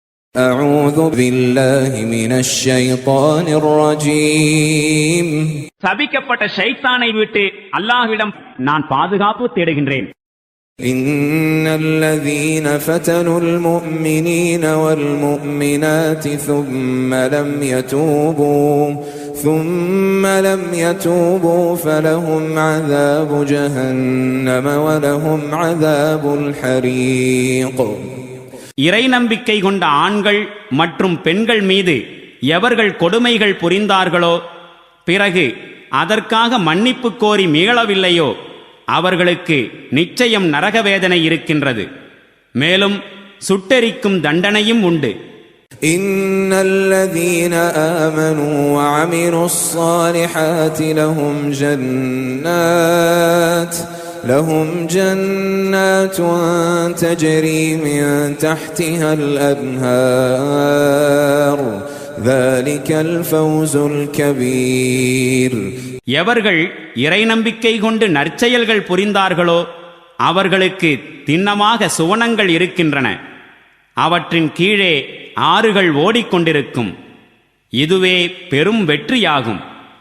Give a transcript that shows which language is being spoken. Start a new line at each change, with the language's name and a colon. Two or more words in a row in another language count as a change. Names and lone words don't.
Arabic: أعوذ بالله من الشيطان الرجيم.
Tamil: சபிக்கப்பட்ட ஷைத்தானை விட்டு அல்லாஹ்விடம் நான் பாதுகாப்பு தேடுகின்றேன்.
Arabic: إن الذين فتنوا المؤمنين والمؤمنات ثم لم يتوبوا فلهم عذاب جهنم ولهم عذاب الحريق.
Tamil: இறை நம்பிக்கை கொண்ட ஆண்கள் மற்றும் பெண்கள் மீது எவர்கள் கொடுமைகள் புரிந்தார்களோ பிறகு அதற்காக மன்னிப்பு கோரி மீளவில்லையோ அவர்களுக்கு நிச்சயம் நரகவேதனை இருக்கின்றது, மேலும் சுட்டெரிக்கும் தண்டனையும் உண்டு.
Arabic: إن الذين آمنوا وعملوا الصالحات لهم جنات تجري من تحتها الأنهار ذلك الفوز الكبير.
Tamil: எவர்கள் இறை நம்பிக்கை கொண்டு நற்செயல்கள் புரிந்தார்களோ அவர்களுக்கு திண்ணமாக சுவனங்கள் இருக்கின்றன, அவற்றின் கீழே ஆறுகள் ஓடிக்கொண்டிருக்கும். இதுவே பெரும் வெற்றியாகும்.